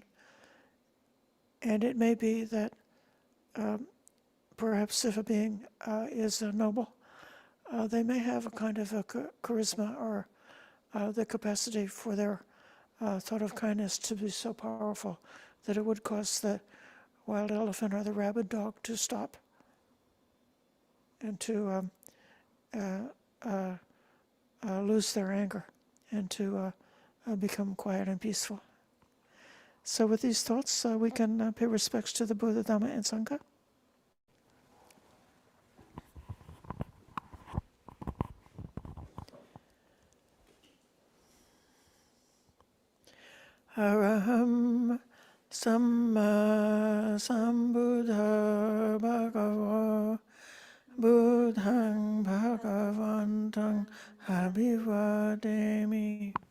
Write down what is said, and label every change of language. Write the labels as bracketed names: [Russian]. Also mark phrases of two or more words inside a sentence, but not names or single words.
[English] And it may be that perhaps if a being is noble, they may have a kind of a charisma or the capacity for their thought of kindness to be so powerful that it would cause the wild elephant or the rabid dog to stop and to lose their anger and to become quiet and peaceful. So with these thoughts, we can pay respects to the Buddha, Dhamma, and Sangha. [Pali] Araham Samma Sambuddha Bhagava Buddhang Bhagavantang Abhivademi